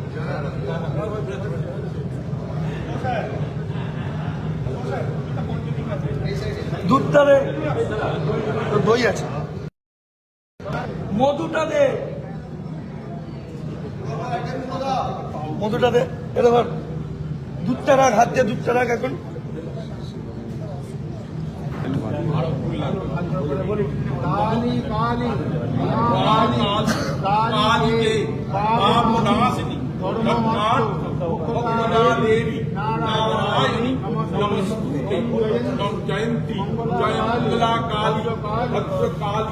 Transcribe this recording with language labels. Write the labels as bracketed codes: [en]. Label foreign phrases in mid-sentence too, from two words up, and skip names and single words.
[bn] দুধটা দে, দই আছে, মধুটা দে। মধুটা দে, এটা আবার দুধটা রাখ, হাত দিয়ে দুধটা রাখ এখন। [sa] काली काली काली काली के पापनाशिनी धर्मात् भगवना देवी नारायणी नमस्तुते जयंती जयमंगला काली भद्रकाली